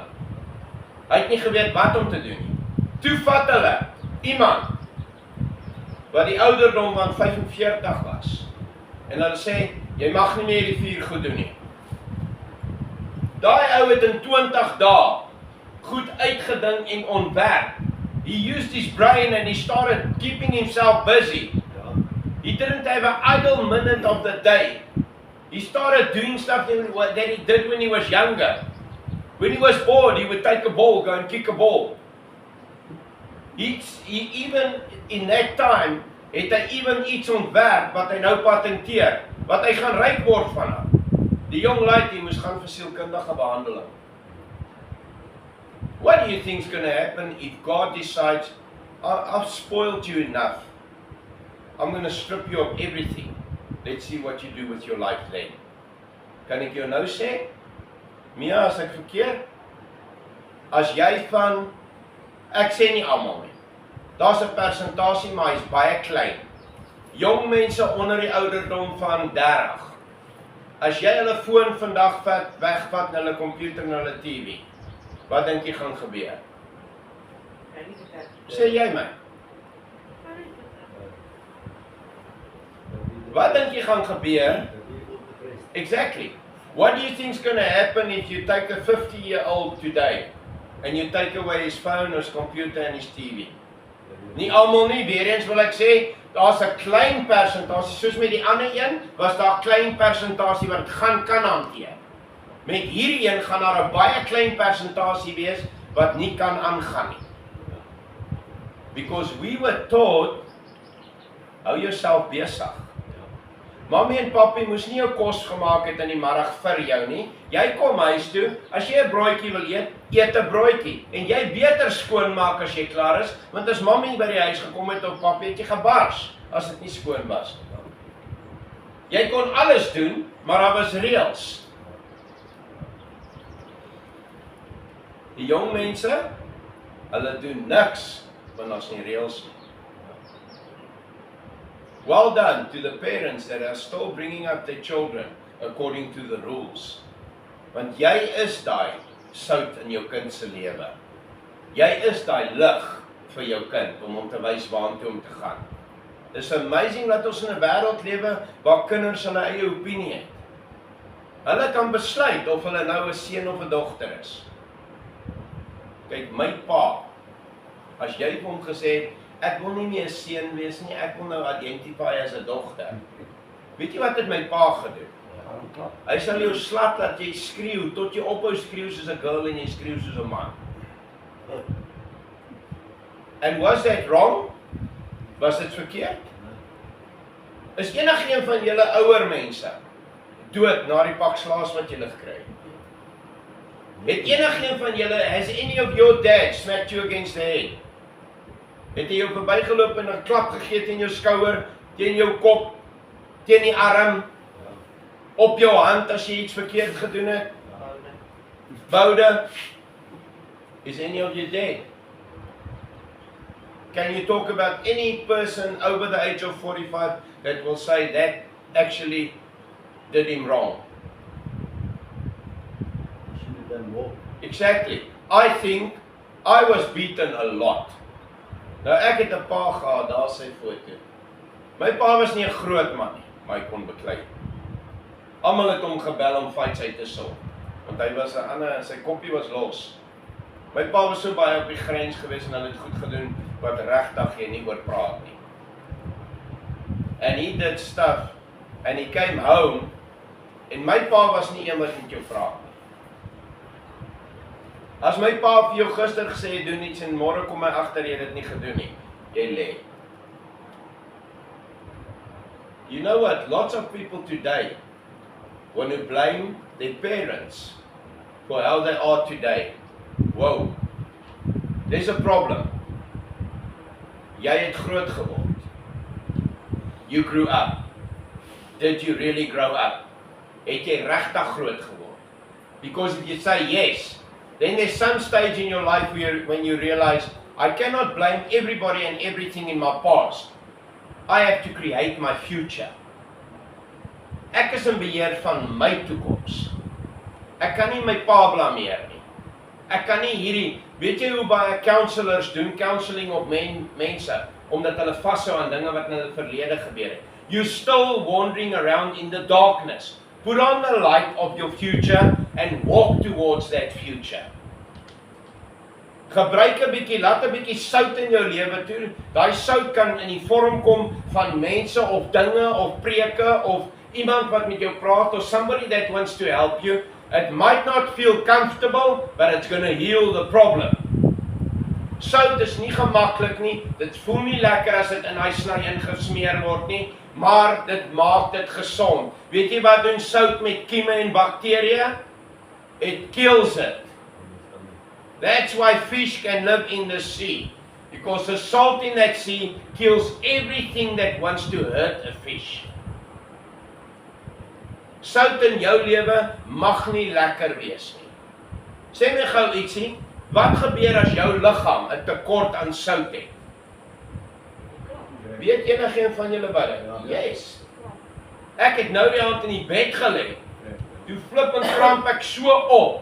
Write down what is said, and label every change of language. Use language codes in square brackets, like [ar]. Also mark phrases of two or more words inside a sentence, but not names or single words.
[af] Hy het nie geweet wat om te doen nie. Toe vat hulle iemand wat die ouderdom van 45 was. En hulle sê, jy mag nie meer die 4 goed doen nie. Daai ou het in 20 dae goed uitgedink en ontwerp. [en] He used his brain and he started keeping himself busy. He didn't have an idle minute of the day. He started doing stuff that he did when he was younger. When he was bored, he would take a ball, go and kick a ball. He even in that time, [af] het hy even iets ontwerp wat hy nou patenteer, wat hy gaan ryk word van hom. Die jong laaitjie moes gaan vir sielkundige behandeling. [en] What do you think is going to happen if God decides, I've spoiled you enough. I'm going to strip you of everything. Let's see what you do with your life then. [af] Kan ek jou nou sê? Mia, as ek verkeerd? As jy van, ek sê nie almal nie. Daar's 'n persentasie, maar hy's baie klein. Jong mense onder die ouderdom van 30. As jy hulle foon vandag wegvat na hulle komputer en hulle TV, wat dink jy gaan gebeur? Sê jy my? Wat dink jy gaan gebeur? [en] Exactly. What do you think is going to happen if you take a 50-year-old today and you take away his phone, his computer and his TV? [af] Nie almal nie, weer eens wil ek sê, daar's 'n klein persentasie, soos met die ander een, was daar 'n klein persentasie wat kan hanteer. Met hierdie een gaan daar 'n baie klein persentasie wees wat nie kan aangaan nie. [en] Because we were taught, [af] hou jouself besig. Mammy en papi moes nie jou kos gemaak het in die middag vir jou nie. Jy kom huis toe, as jy 'n broodjie wil eet, eet 'n broodjie. En jy beter skoonmaak as jy klaar is, want as mammy by die huis gekom het of papi het jy gebars as dit nie skoon was nie. Jy kon alles doen, maar daar was reëls. Die jong mense, hulle doen niks want daar's nie reëls nie. [en] Well done to the parents that are still bringing up their children according to the rules. [af] Want jy is daai sout in jou kind se lewe. Jy is daai lig vir jou kind om hom te wys waartoe om te gaan. [en] It's amazing [af] dat ons in 'n wêreld lewe waar kinders hulle eie opinie het. Hulle kan besluit of hulle nou 'n seun of 'n dogter is. Kyk, my pa, as jy vir hom gesê het, ek wil nie meer 'n seun wees nie, ek wil nou identify as 'n dogter. Weet jy wat het my pa gedoen? Hy sal jou slat dat jy skreeu, tot jy ophou skreeu soos 'n girl en jy skreeu soos 'n man. [en] And was that wrong? [af] Was dit verkeerd? Is enigeen van julle ouer mense dood na die pak slaas wat julle gekry het? Het enigeen van julle, [en] has any of your dad smacked you against the head? [af] Het jy jou verbygeloop en 'n klap gegee teen jou skouer, teen jou kop, teen die arm, op jou hand as jy iets verkeerd gedoen het. [en] Boude, is any of you dead? Can you talk about any person over the age of 45 that will say that actually did him wrong? Should have done more. Exactly. I think I was beaten a lot. [af] Nou ek het 'n pa gehad, daar sy foto. My pa was nie 'n groot man nie, maar hy kon beklei. Almal het hom gebel om fights uit te sorg, want hy was 'n ander, sy koppie was los. My pa was so baie op die grens gewees en hulle het goed gedoen wat regtig jy nie oor praat nie. [en] And he did stuff and he came home [af] en my pa was nie een wat met jou praat nie. As my pa vir jou gister gesê het doen iets en môre kom hy agter jy het dit nie gedoen nie, jy lê. [en] You know what? Lots of people today want to blame their parents for how they are today. Whoa. There's a problem. [af] Jy het groot geword. [en] You grew up. Did you really grow up? [af] Het jy regtig groot geword? [en] Because if you say yes, then there's some stage in your life when you realize, I cannot blame everybody and everything in my past. I have to create my future. [af] Ek is in beheer van my toekoms. Ek kan nie my pa blameer nie. Ek kan nie hierdie, weet jy hoe baie counselors doen counseling op mense, omdat hulle vashou aan dinge wat in hulle verlede gebeur het. [en] You're still wandering around in the darkness. Put on the light of your future and walk towards that future. [af] Gebruik 'n bietjie, laat 'n bietjie sout in jou lewe toe. Daai sout kan in die vorm kom van mense of dinge of preke of iemand wat met jou praat [en] or somebody that wants to help you. It might not feel comfortable, but it's going to heal the problem. [af] Sout is nie gemaklik nie. Dit voel nie lekker as dit in hy sny ingesmeer word nie, maar dit maak dit gesond. Weet jy wat doen sout met kieme en bakterieë? [en] It kills it. That's why fish can live in the sea, because the salt in that sea kills everything that wants to hurt a fish. [af] Sout in jou lewe mag nie lekker wees nie. Sê my gou ietsie, wat gebeur as jou liggaam 'n tekort aan sout het? Weet enigiemand van julle wat dit? [en] Yes. [af] Ek het nou die aand in die bed gelê. Toe flip en kramp ek so op.